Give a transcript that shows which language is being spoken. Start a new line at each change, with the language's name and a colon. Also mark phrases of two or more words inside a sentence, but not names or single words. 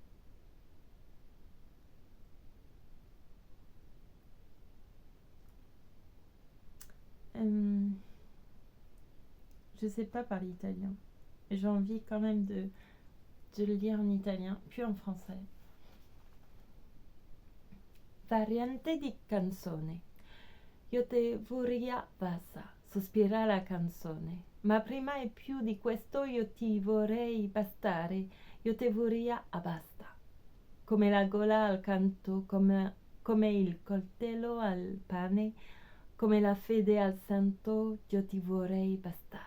French: Je sais pas parler italien. J'ai envie quand même de le lire en italien, puis en français.
Italian: Variante di canzone. Io te vorrei basta, sospira la canzone. Ma prima e più di questo io ti vorrei bastare, io te vorrei basta. Come la gola al canto, come il coltello al pane, come la fede al santo, io ti vorrei bastare.